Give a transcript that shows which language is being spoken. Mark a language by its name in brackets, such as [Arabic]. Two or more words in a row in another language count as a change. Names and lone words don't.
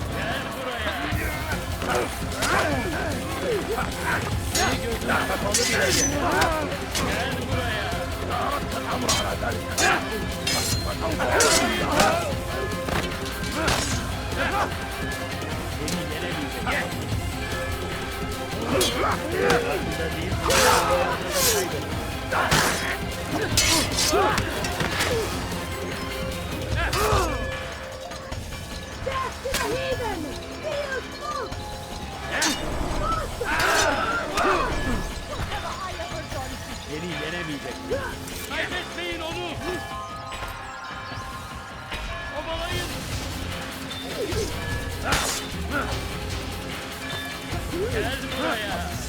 [Turkish] Seni gözün kapalı bile yemerim. Gel buraya. [Arabic] أردت الأمر على ذلك. [Turkish] Beni yenemeyeceksin. Farkında değilsin. [English] Death to the heathen! Heal smoke! [Turkish] Beni yenemeyeceksin. Kaybetmeyin onu. Kovalayın. Gel buraya.